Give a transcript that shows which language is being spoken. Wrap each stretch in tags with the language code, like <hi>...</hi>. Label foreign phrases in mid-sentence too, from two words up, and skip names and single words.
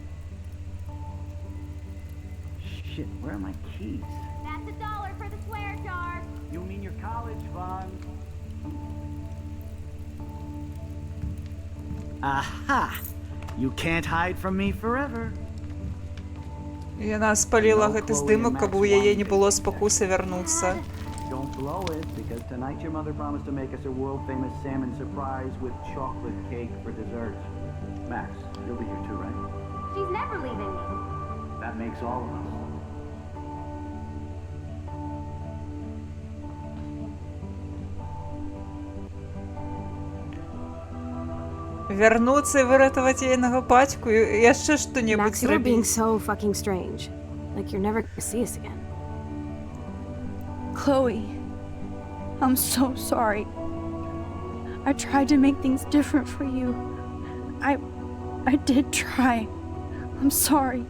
<en>Shit, where are my keys? That's $1 for the swear jar. You mean your college fund? Aha! You can't hide from me forever.</en> <be>Яна спалила гэты здымак, каб у яе не было спакусы вярнуцца.</be> <en>Don't blow it, because tonight your mother promised to make us a world-famous salmon surprise with chocolate cake for dessert. Max, you'll be here too, right? She's never leaving me. That makes all of us.</en> <be>Вярнуцца і выратаваць яйнага бацьку і яшчэ што-небудзь</be> <en>Max, you're being</en> <be>зрабіць.</be> <en>so fucking strange. Like you're never gonna see us again. Chloe, I'm so sorry. I tried to make things different for you. I did try. I'm sorry.</en>